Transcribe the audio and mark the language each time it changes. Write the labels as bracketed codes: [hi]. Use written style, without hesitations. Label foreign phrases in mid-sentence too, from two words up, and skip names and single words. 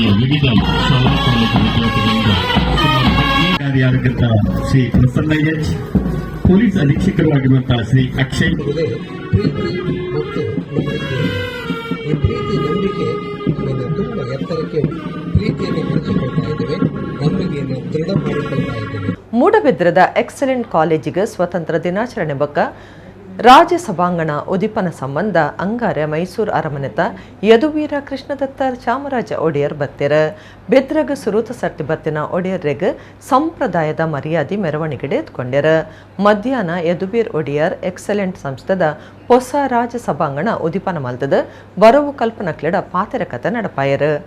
[kn] ಮೆಡಿಕಲ್ ಶಾಲಾ ಕಾಲೇಜು ವಿದ್ಯಾರ್ಥಿಗಳಿಂದ ಅಧಿಕಾರಿಯಾಗಿದ್ದ ಶ್ರೀ ಪ್ರಸನ್ನ ಎಚ್, ಪೊಲೀಸ್ ಅಧೀಕ್ಷಕರಾಗಿರುವಂತಹ ಶ್ರೀ ಅಕ್ಷಯ್. ಪ್ರೀತಿ ಮತ್ತು ನಂಬಿಕೆ. ಈ ಪ್ರೀತಿ ನಂಬಿಕೆ ತುಂಬ ಎತ್ತರಕ್ಕೆ ಪ್ರೀತಿಯನ್ನು ಬೆಳೆಸಿಕೊಳ್ತಾ ಇದ್ದೇವೆ, ನಂಬಿಕೆಯನ್ನು ದೃಢ ಮಾಡಿಕೊಳ್ತಾ ಇದ್ದೇವೆ. [tcy] ಮೂಡಬಿದ್ರದ ಎಕ್ಸಲೆಂಟ್ ಕಾಲೇಜಿಗೆ ಸ್ವತಂತ್ರ ದಿನಾಚರಣೆ ಬಕ್ಕ ರಾಜ್ಯ ಸಭಾಂಗಣ ಉದಿಪನ ಸಂಬಂಧ ಅಂಗಾರೆ ಮೈಸೂರು ಅರಮನೆತ ಯದುವೀರ ಕೃಷ್ಣದತ್ತ ಚಾಮರಾಜ ಒಡೆಯರ್ ಬತ್ತೆರ ಬೆದ್ರಗ ಸುರೂತ ಸರ್ತಿ ಬತ್ತಿನ ಒಡೆಯರ್ರೆಗ್ ಸಂಪ್ರದಾಯದ ಮರ್ಯಾದೆ ಮೆರವಣಿಗೆ ಎತ್ಕೊಂಡ್ಯರ. ಮಧ್ಯಾಹ್ನ ಯದುವೀರ್ ಒಡೆಯರ್ ಎಕ್ಸಲೆಂಟ್ ಸಂಸ್ಥೆದ ಹೊಸ ರಾಜ್ಯ ಸಭಾಂಗಣ ಉದಿಪನ ಮಲ್ತದ ಬರವು ಕಲ್ಪನಕ್ಲೆಡ ಪಾತೆರ ಕತೆ ನಡಪಾಯರ್.